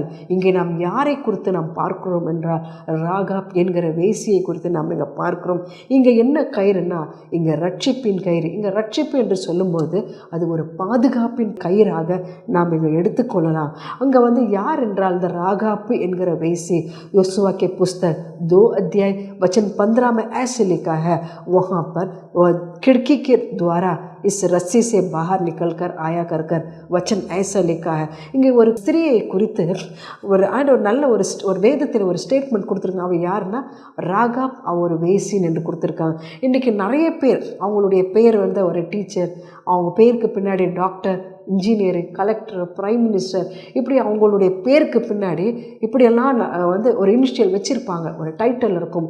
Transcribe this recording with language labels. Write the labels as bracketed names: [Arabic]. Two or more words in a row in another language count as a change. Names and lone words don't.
[Tamil] இங்கே நாம் யாரை குறித்து நாம் பார்க்கிறோம் என்றால், ராகாப் என்கிற வேசியை குறித்து நாம் இங்கே பார்க்கிறோம். இங்கே என்ன கயிறுன்னா, இங்கே ரட்சிப்பின் கயிறு. இங்கே ரட்சிப்பு என்று சொல்லும்போது அது ஒரு பாதுகாப்பின் கயிறாக நாம் இங்கே எடுத்துக்கொள்ளலாம். அங்கே வந்து யார் என்றால் இந்த ராகாப்பு என்கிற வேசி। [Hindi] யோசுவா के पुस्तक 2 अध्याय वचन 15 में ऐसे लिखा है, वहाँ पर वह खिड़की के द्वारा इस रस्सी से बाहर निकल कर आया कर वचन ऐसा लिखा है। [Tamil] இங்கே ஒரு ஸ்திரியை குறித்து ஒரு நல்ல ஒரு வேதத்தில் ஒரு ஸ்டேட்மெண்ட் கொடுத்துருக்காங்க. அவள் யாருன்னா ராகாப், அவ ஒரு வேசின்னு என்று கொடுத்துருக்காங்க. இன்றைக்கி நிறைய பேர் அவங்களுடைய பேர் வந்து ஒரு டீச்சர், அவங்க பேருக்கு பின்னாடி [English] doctor, engineer, collector, prime minister, [Tamil] இப்படி அவங்களுடைய பேருக்கு பின்னாடி இப்படியெல்லாம் வந்து ஒரு இனிஷியல் வச்சுருப்பாங்க, ஒரு டைட்டில் இருக்கும்.